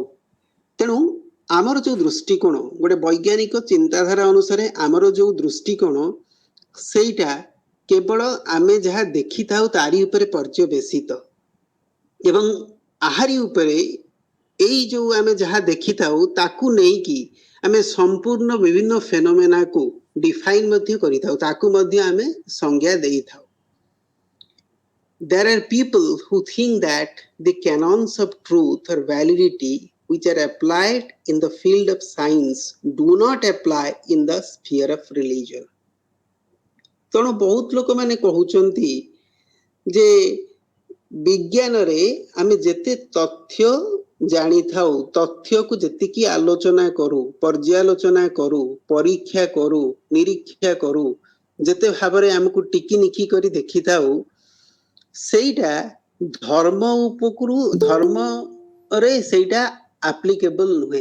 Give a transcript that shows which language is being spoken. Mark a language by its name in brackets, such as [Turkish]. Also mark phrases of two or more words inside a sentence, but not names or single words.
[Odia] ତେଣୁ ଆମର ଯୋଉ ଦୃଷ୍ଟିକୋଣ, ଗୋଟେ ବୈଜ୍ଞାନିକ ଚିନ୍ତାଧାରା ଅନୁସାରେ ଆମର ଯୋଉ ଦୃଷ୍ଟିକୋଣ, ସେଇଟା କେବଳ ଆମେ ଯାହା ଦେଖିଥାଉ ତାରି ଉପରେ ପର୍ଯ୍ୟବେସିତ, ଏବଂ ଆହାରି ଉପରେ ଏଇ ଯୋଉ ଆମେ ଯାହା ଦେଖିଥାଉ ତାକୁ ନେଇକି ଆମେ ସମ୍ପୂର୍ଣ୍ଣ ବିଭିନ୍ନ ଫେନୋମେନାକୁ ଡିଫାଇନ୍ ମଧ୍ୟ କରିଥାଉ, ତାକୁ ମଧ୍ୟ ଆମେ ସଂଜ୍ଞା ଦେଇଥାଉ। [English] There are people who think that the canons of truth or validity which are applied in the field of science do not apply in the sphere of religion. [Odia] ତେଣୁ ବହୁତ ଲୋକମାନେ କହୁଛନ୍ତି ଯେ ବିଜ୍ଞାନରେ ଆମେ ଯେତେ ତଥ୍ୟ ଜାଣିଥାଉ, ତଥ୍ୟକୁ ଯେତିକି ଆଲୋଚନା କରୁ, ପର୍ଯ୍ୟାଲୋଚନା କରୁ, ପରୀକ୍ଷା କରୁ, ନିରୀକ୍ଷା କରୁ, ଯେତେ ଭାବରେ ଆମକୁ ଟିକିନିଖି କରି ଦେଖିଥାଉ, ସେଇଟା ଧର୍ମ ଉପରୁ ଧର୍ମରେ ସେଇଟା ଆପ୍ଲିକେବଲ ନୁହେଁ।